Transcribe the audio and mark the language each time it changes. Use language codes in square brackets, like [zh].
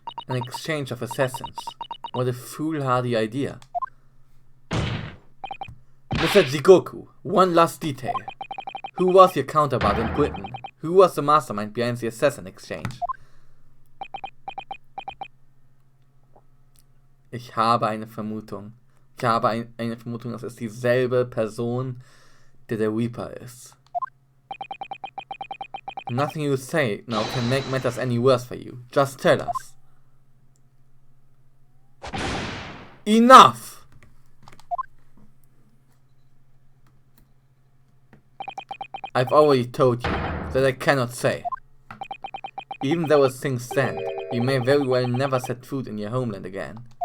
[en] An exchange of assassins. What a foolhardy idea. Mr. Jigoku, one last detail. Who was your counterpart in Britain? Who was the mastermind behind the assassin exchange? [de] Ich habe eine Vermutung. Ich habe eine Vermutung, dass es dieselbe Person, der Reaper ist. [en] Nothing you say now can make matters any worse for you. Just tell us. Enough! I've already told you that I cannot say. Even though as things stand, you may very well never set foot in your homeland again.